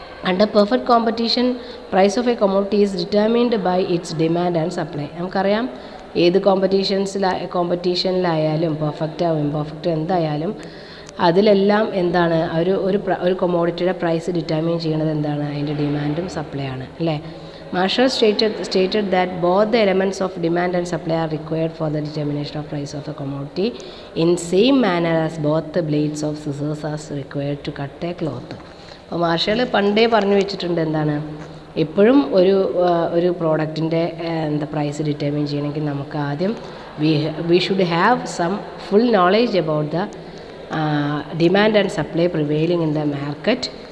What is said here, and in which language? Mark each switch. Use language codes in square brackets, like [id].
[en] Under perfect competition price of a commodity is determined by its demand and supply. [ml] നമുക്കറിയാം ഏത് കോമ്പറ്റീഷനിലായാലും പെർഫെക്റ്റോ ഇംപെർഫെക്റ്റോ എന്തായാലും അതിലെല്ലാം എന്താണ് ഒരു കൊമോഡിറ്റിയുടെ പ്രൈസ് ഡിറ്റർമിൻ ചെയ്യുന്നത് എന്താണ്, അതിൻ്റെ ഡിമാൻഡും സപ്ലൈ ആണ് അല്ലേ. [en] Marshall stated that both the elements of demand and supply are required for the determination of price of a commodity in same manner as both the blades of scissors are required to cut a cloth. [ml] അപ്പോൾ marshal പണ്ടേ പറഞ്ഞു വെച്ചിട്ടുണ്ട് എന്താണ്, എപ്പോഴും ഒരു പ്രോഡക്റ്റിൻ്റെ price determine ചെയ്യണമെങ്കിൽ നമുക്ക് ആദ്യം [en] We should have some full knowledge about the demand and supply prevailing in the market.